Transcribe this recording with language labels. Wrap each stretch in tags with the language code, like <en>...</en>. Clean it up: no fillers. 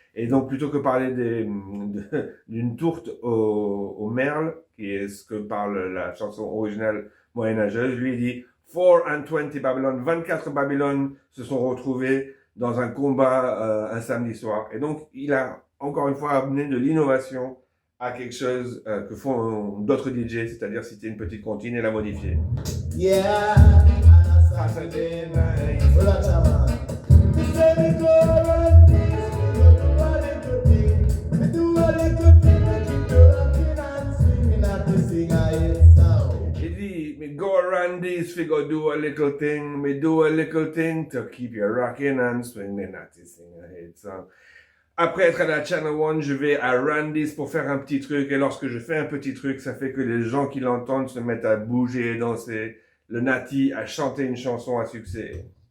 <fr>Et donc, plutôt que parler d'une tourte au merle, qui est ce que parle la chanson originale moyenâgeuse, lui il dit</fr> <en>4 and 20 Babylon,</en> <fr>24 Babylone se sont retrouvés dans un combat un samedi soir. Et donc, il a encore une fois amené de l'innovation à quelque chose que font d'autres DJ, c'est-à-dire citer une petite comptine et la modifier.</fr> <en>Yeah, on a Saturday night.</en> <fr>Voilà, chama.</fr> <en>Me say me go around this, me go do a little thing. Me do a little thing, me keep you rocking and swinging at the sing a hit sound.</en> <fr>Il dit,</fr> <en>me go around this, we go do a little thing, me do a little thing to keep you rocking and swinging at the sing a hit song.</en> <fr>Après être à la Channel One, je vais à Randy's pour faire un petit truc. Et lorsque je fais un petit truc, ça fait que les gens qui l'entendent se mettent à bouger et danser. Le Natty a chanté une chanson à succès.</fr>